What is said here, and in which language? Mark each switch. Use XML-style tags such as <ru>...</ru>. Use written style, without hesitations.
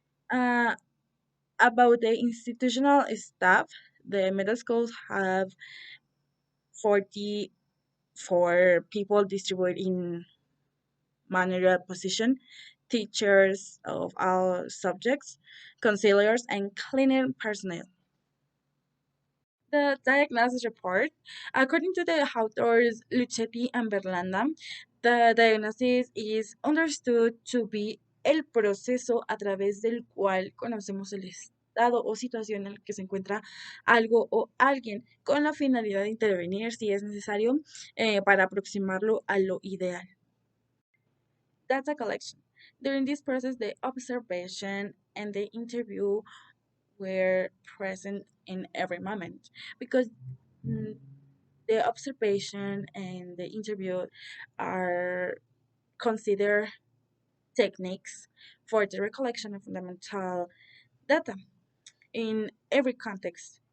<en>Uh, about the institutional staff, the middle schools have 44 people distributed in managerial position, teachers of all subjects, counselors, and cleaning personnel. The diagnosis report, according to the authors Luchetti and Berlanda, the diagnosis is understood to be</en> <es>el proceso a través del cual conocemos el estado o situación en el que se encuentra algo o alguien con la finalidad de intervenir si es necesario para aproximarlo a lo ideal.</es> <en>Data collection. During this process, the observation and the interview were present in every moment because mm, the observation and the interview are considered techniques for the recollection of fundamental data in every context.</en>